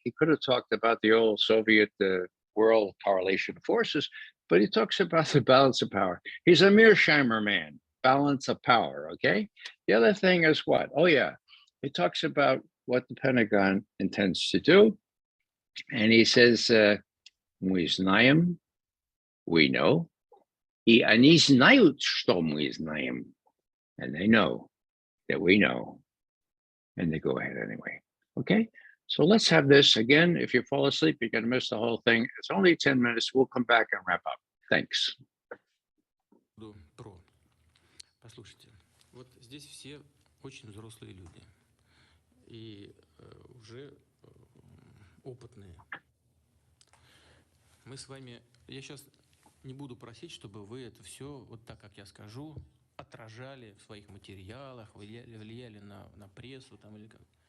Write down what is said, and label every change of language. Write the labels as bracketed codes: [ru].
[en] He could have talked about the old Soviet world correlation of forces, but he talks about the balance of power. He's a Mearsheimer man, balance of power, okay? The other thing is what? Oh yeah, he talks about what the Pentagon intends to do. And he says, [ru] мы знаем, [en] we know, [ru] и они знают, что мы знаем. [en] And they know that we know, and they go ahead anyway. Okay, so let's have this again. If you fall asleep, you're going to miss the whole thing. It's only 10 minutes. We'll come back and wrap up. Thanks. [ru] Послушайте, вот здесь все очень взрослые люди и уже опытные. Мы с вами, я сейчас не буду просить, чтобы вы это все, вот так, как я скажу, отражали в своих материалах, влияли на прессу там, или как.